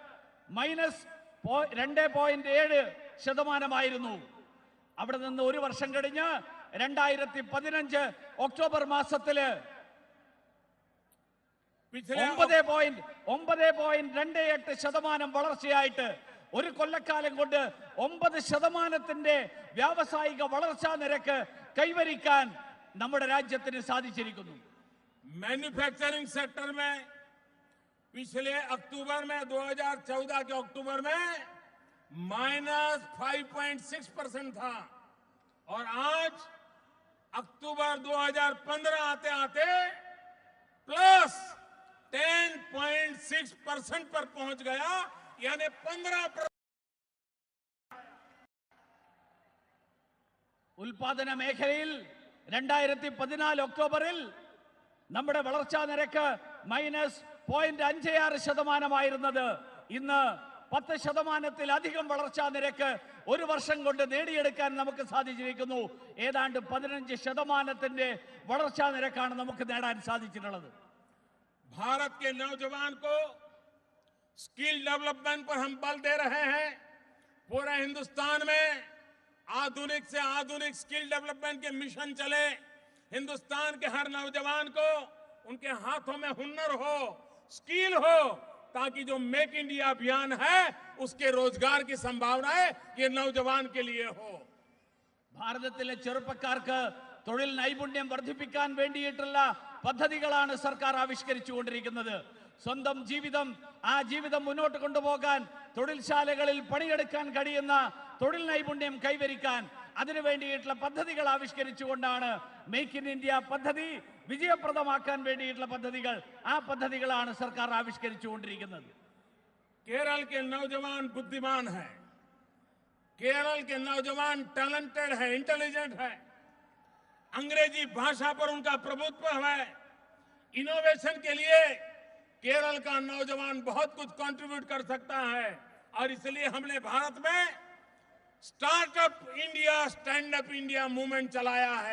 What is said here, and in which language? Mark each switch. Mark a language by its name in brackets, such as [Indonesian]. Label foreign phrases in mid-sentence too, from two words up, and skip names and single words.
[Malayalam] -2.7% അവിടെ നിന്ന് ഒരു വർഷം കഴിഞ്ഞ് 2015 ഒക്ടോബർ മാസത്തില് 9.28% വളർച്ചയായിട്ട് ഒരു കൊല്ലക്കാലം കൊണ്ട് 9% വ്യാവസായിക വളർച്ചാ നിരക്ക് കൈവരിക്കാൻ നമ്മുടെ രാജ്യത്തിന് സാധിച്ചിരിക്കുന്നു. [English] manufacturing sector [Hindi] में पिछले अक्टूबर में 2014 के अक्टूबर में -5.6% था और आज अक्टूबर 2015 आते आते +10.6% पर पहुंच गया, यानी 15%. [Malayalam] ഉൽപാദന മേഖലയിൽ 2014 ഒക്ടോബറിൽ നമ്മുടെ വളർച്ചാ നിരക്ക് 0.56%. ഇന്ന് 10%-ത്തിലധികം വളർച്ചാ നിരക്ക് ഒരു വർഷം കൊണ്ട് നേടിയെടുക്കാൻ നമുക്ക് സാധിച്ചിരിക്കുന്നു. ഏതാണ്ട് 15%-ന്റെ വളർച്ചാ നിരക്കാണ് നമുക്ക് നേടാൻ സാധിച്ചിട്ടുള്ളത്. [Hindi] भारत के नौजवान को [English] skill development [Hindi] पर हम बल दे रहे हैं. पूरे हिंदुस्तान में आधुनिक से आधुनिक [English] skill development [Hindi] के मिशन चले. हिंदुस्तान के हर नौजवान को उनके हाथों में हुनर हो, स्किल हो, ताकि जो मेक इंडिया अभियान है उसके रोजगार की संभावनाएं ये नौजवान के लिए हो. [Malayalam] ഭാരതത്തിലെ ചെറുപ്പക്കാർക്ക് തൊഴിൽ നൈപുണ്യം വർദ്ധിപ്പിക്കാൻ വേണ്ടിയിട്ടുള്ള പദ്ധതികളാണ് സർക്കാർ ആവിഷ്കരിച്ചുകൊണ്ടിരിക്കുന്നത്. സ്വന്തം ജീവിതം, ആ ജീവിതം മുന്നോട്ട് കൊണ്ടുപോകാൻ തൊഴിൽശാലകളിൽ പണിയെടുക്കാൻ കഴിയുന്ന തൊഴിൽ നൈപുണ്യം കൈവരിക്കാൻ അതിനു വേണ്ടിയിട്ടുള്ള പദ്ധതികൾ ആവിഷ്കരിച്ചുകൊണ്ടാണ് മേക്ക് ഇൻ ഇന്ത്യ പദ്ധതി വിജയപ്രദമാക്കാൻ വേണ്ടിയിട്ടുള്ള പദ്ധതികൾ, ആ പദ്ധതികളാണ് സർക്കാർ ആവിഷ്കരിച്ചുകൊണ്ടിരിക്കുന്നത്. [Hindi] केरल के नौजवान बुद्धिमान है, केरल के नौजवान टैलेंटेड है, इंटेलिजेंट है, अंग्रेजी भाषा पर उनका प्रभुत्व है. इनोवेशन के लिए केरल का नौजवान बहुत कुछ कंट्रीब्यूट कर सकता है और इसलिए हमने भारत में स्टार्टअप इंडिया, स्टैंड अप इंडिया मूवमेंट चलाया है.